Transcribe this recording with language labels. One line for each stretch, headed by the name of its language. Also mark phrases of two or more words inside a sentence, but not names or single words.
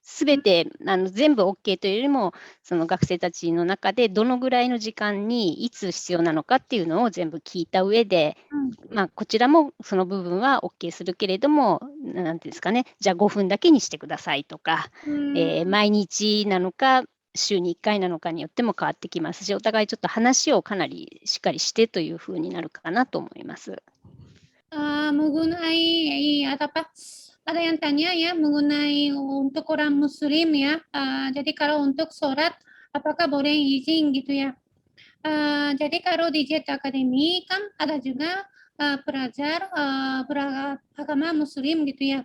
Japanese: すべて、全部 OK というよりも、その学生たちの中でどのぐらいの時間にいつ必要なのかっていうのを全部聞いた上で、こちらもその部分は OK するけれども、なんていうんですかね、じゃあ5分だけにしてくださいとか、毎日なのか、週に1回なのかによっても変わってきますし、お互いちょっと話をかなりしっかりしてというふうになるかなと思います。
Indonesian: Mengenai ada yang tanya ya mengenai untuk orang Muslim ya. Jadi kalau untuk sholat apakah boleh izin gitu ya? Jadi kalau di Jet Academy kan ada juga pelajar beragama Muslim gitu ya.